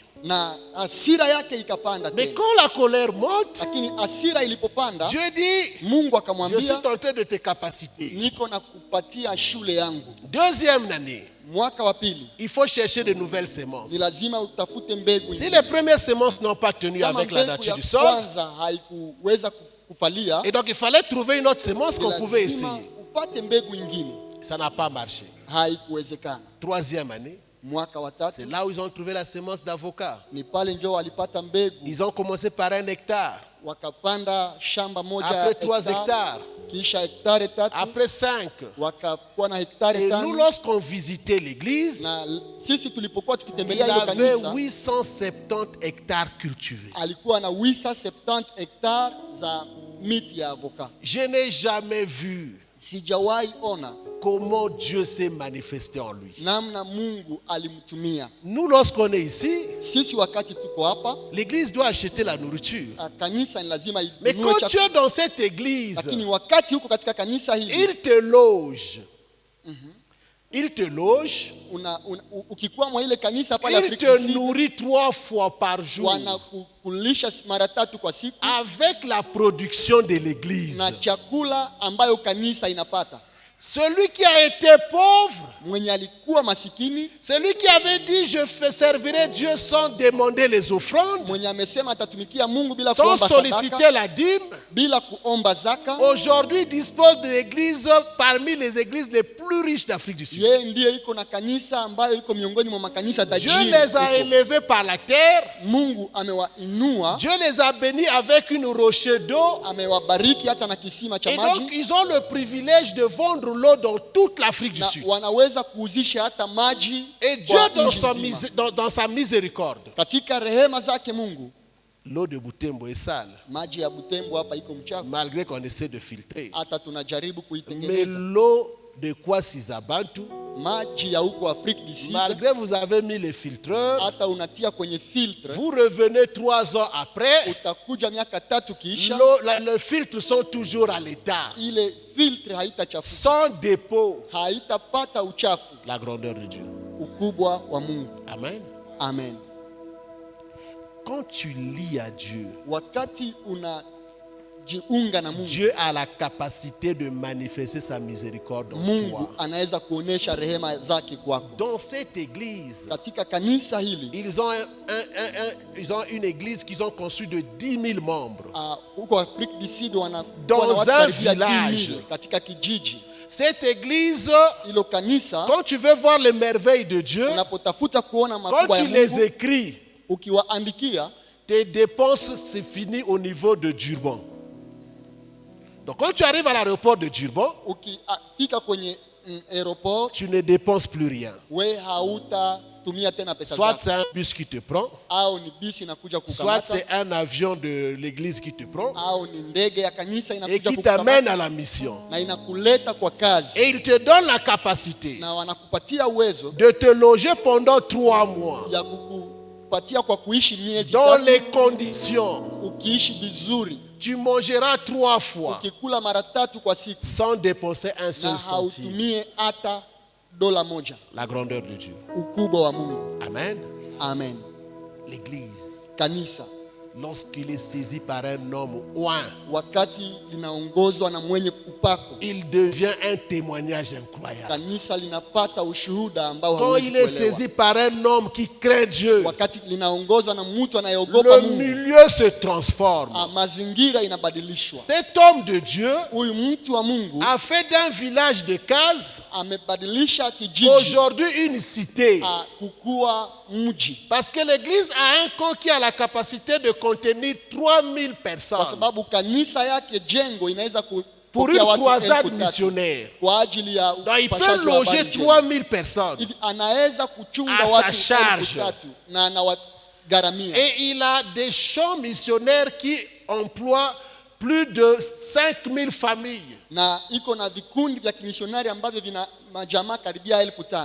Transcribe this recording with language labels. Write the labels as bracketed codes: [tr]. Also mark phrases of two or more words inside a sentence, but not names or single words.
[sw] na hasira yake ikapanda [fr] Mais [sw] tena. [fr] quand la colère monte, [sw] Lakini hasira ilipopanda, [fr] Dieu dit, [sw] Mungu [fr] je suis [sw] akamwambia, [fr] en train de tes capacités. [sw] niko na kupatia shule yangu. [fr] Deuxième année, [sw] Mwaka wa pili [fr] il faut chercher de nouvelles semences. [sw] ni lazima utafute mbegu. [fr] Si les premières semences n'ont pas tenu [sw] Kama [fr] avec la [sw] mbegu [fr] nature [sw] ya [fr] du sol, [sw] kwanza haikuweza kufalia, [fr] et donc il fallait trouver une autre semence [sw] ni [fr] qu'on pouvait [sw] lazima [fr] essayer. [sw] upate mbegu ingine. [fr] Ça n'a pas marché. [sw] Haikuwezekana. [fr] Troisième année, [sw] Mwaka wa [fr] c'est 3 là où ils ont trouvé la semence d'avocat. [sw] ni pale njoo walipata mbegu, [fr] Ils ont commencé par 1 hectare, [sw] wakapanda shamba moja [fr] après [sw] ya 3 hektari, [fr] hectares, [sw] kisha hektari 3, [fr] après 5. [sw] wakakuwa na hektari [fr] Et 5. nous, lorsqu'on visitait l'église, [sw] Na sisi tulipokuwa [fr] il [sw] tukitembelea hiyo [fr] avait [sw] kanisa, [fr] 870 hectares cultivés. [sw] alikuwa na 870 hektari za miti ya avoka. [fr] Je n'ai jamais vu [sw] Sijawahi ona [fr] comment Dieu s'est manifesté en lui. [sw] namna Mungu alimtumia. [fr] Nous, lorsqu'on est ici, [sw] Sisi wakati tuko hapa, [fr] l'église doit acheter la nourriture. [sw] kanisa ni lazima [fr] Mais [sw] inunue [fr] quand tu [sw] chakula. [fr] es dans cette église, [sw] Lakini wakati huko katika kanisa hili, [fr] il te loge. Il te loge. [sw] ukikuwa mwa ile kanisa pale [fr] Il Afrika te [sw] Kusini, [fr] nourrit 3 fois par jour [sw] wanakulisha mara 3 kwa siku [fr] avec la production de l'église. [sw] na chakula ambayo kanisa inapata. [fr] Celui qui a été pauvre, [sw] mwenye alikuwa masikini, [fr] celui qui avait dit je servirai Dieu sans demander les offrandes, [sw] mwenye amesema atatumikia Mungu bila [fr] sans [sw] kuomba [fr] solliciter [sw] sadaka, [fr] la dîme, [sw] bila kuomba zaka, [fr] aujourd'hui dispose de l'église parmi les églises les plus riches d'Afrique du Sud. [sw] yeye ndiye iko na kanisa ambayo iko miongoni mwa makanisa [fr] Dieu [sw] tajiri. [fr] les a élevés par la terre. [sw] Mungu amewainua, [fr] Dieu les a bénis avec une roche d'eau. [sw] amewabariki hata na kisima cha [fr] Et donc, [sw] maji, [fr] ils ont le privilège de vendre l'eau dans toute l'Afrique du [sw] na [fr] Sud. [sw] wanaweza kuuzisha hata maji [fr] Et Dieu, [sw] kwa [fr] dans [sw] nchi [fr] sa, [sw] nzima. [fr] dans sa miséricorde, [sw] Katika rehema zake Mungu, [fr] l'eau de Butembo est sale, [sw] maji ya Butembo hapa iko mchafu, [fr] malgré qu'on essaie de filtrer. [sw] hata tunajaribu [fr] Mais [sw] kuitengeneza. [fr] l'eau de Kwasizabantu, [sw] Maji ya huko Afrika du Sud, [fr] malgré vous avez mis les filtreurs, [sw] hata unatia kwenye filtre, [fr] vous revenez 3 ans après, [sw] utakuja miaka 3 kiisha, [fr] les filtres sont toujours à l'état, [sw] ile filtre haitachafuka, [fr] sans dépôt. [sw] haitapata uchafu. [fr] La grandeur de Dieu. [sw] Ukubwa wa Mungu. [fr] Amen. [sw] Amen. [fr] Quand tu lis à Dieu, [sw] Wakati unajiunga na Mungu, [fr] Dieu a la capacité de manifester sa miséricorde en [sw] Mungu [fr] toi. [sw] anaweza kuonesha rehema zake kwako. [fr] Dans cette église, [sw] Katika kanisa hili, [fr] ils ont une église qu'ils ont conçue de 10 000 membres. [sw] huko Afrika du Sud [fr] Dans [sw] wanakuwa na watu [fr] un [sw] karibia [fr] village. [sw] 10,000 katika kijiji. [fr] Cette église, [sw] Ilo kanisa, [fr] quand tu veux voir les merveilles de Dieu, [sw] unapotafuta kuona [fr] quand [sw] makubwa ya [fr] tu les [sw] Mungu, [fr] écris, [sw] ukiwaandikia, [fr] tes dépenses c'est fini au niveau de Durban. Donc quand tu arrives à l'aéroport de Durban, [sw] ukifika kwenye aéroport, [fr] tu ne dépenses plus rien. [sw] we hautatumia tena pesa [fr] Soit [sw] zako, [fr] c'est un bus qui te prend, [sw] au ni bisi inakuja [fr] soit [sw] kukamata, [fr] c'est un avion de l'église qui te prend [sw] au ni ndege ya kanisa [fr] et [sw] inakuja [fr] qui [sw] kukamata [fr] t'amène à la mission. [sw] na inakuleta kwa kazi, [fr] Et il te donne la capacité [sw] na wanakupatia uwezo [fr] de te loger pendant 3 mois [sw] ya kukupatia kwa kuishi miezi [fr] dans 3. les conditions. [sw] Ukiishi vizuri, [fr] Tu mangeras 3 fois [sw] ukikula mara 3 kwa siku, [fr] sans dépenser un [sw] na [fr] seul centime. [sw] hautumie hata dola moja. [fr] La grandeur de Dieu. [sw] Ukubwa wa Mungu. [fr] Amen. [sw] Amen. [fr] L'église, [sw] Kanisa [fr] lorsqu'il est saisi par un homme oint, [sw] wakati linaongozwa na mwenye upako, [fr] il devient un témoignage incroyable. [sw] kanisa linapata ushuhuda ambao [fr] Quand [sw] hauwezi [fr] il est [sw] kuelewa. [fr] saisi par un homme qui craint Dieu, [sw] Wakati linaongozwa na mtu anayeogopa [fr] le [sw] Mungu, [fr] milieu se transforme. [sw] mazingira inabadilishwa. [fr] Cet homme de Dieu [sw] Huyu mtu wa Mungu [fr] a fait d'un village de cases [sw] amebadilisha kijiji [fr] aujourd'hui une cité. [sw] kukua mji, [fr] Parce que l'église a un camp qui a la capacité de contenir 3000 [sw] kwa [fr] personnes [sw] sababu kanisa yake jengo inaweza [fr] pour [sw] kupokea [fr] une [sw] watu [fr] croisade 3,000 missionnaire. [sw] kwa ajili ya [fr] Donc il peut [sw] upashaji wa [fr] loger [sw] habari njema. [fr] 3000 personnes. [sw] Hivi anaweza kuchunga [fr] À sa [sw] watu [fr] charge. [sw] 3,000 na anawagharamia, [fr] Et il a des champs missionnaires qui emploient plus de 5000 familles [sw] na iko na vikundi vya kimisionari ambavyo vina majamaa karibia 5,000